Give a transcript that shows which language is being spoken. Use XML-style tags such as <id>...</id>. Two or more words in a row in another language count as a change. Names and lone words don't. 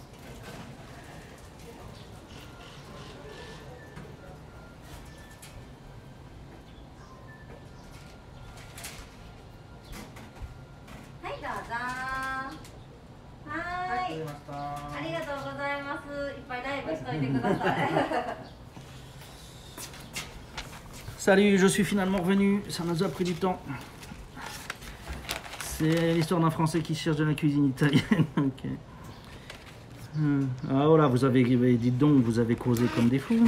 <ja>ありがとうございます。いっぱいライブしといてください。</ja> <fr>Salut, je suis finalement revenu. Ça nous a pris du temps. C'est l'histoire d'un Français qui cherche de la cuisine italienne. Okay. Ah voilà, vous avez dit donc, vous avez causé comme des fous.</fr>